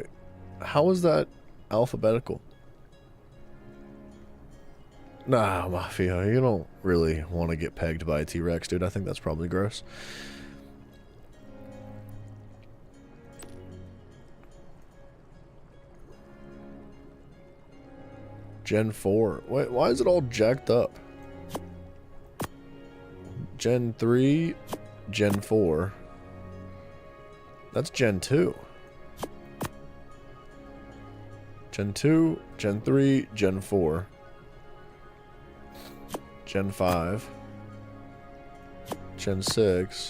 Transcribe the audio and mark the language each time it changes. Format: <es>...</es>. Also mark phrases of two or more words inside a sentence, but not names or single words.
<en>How is that alphabetical? Nah, Mafia, you don't really want to get pegged by a T-Rex, dude. I think that's probably gross. Gen 4. Wait, why is it all jacked up? Gen 3, Gen 4. That's Gen 2. Gen 2, Gen 3, Gen 4. Gen 5. Gen 6.</en>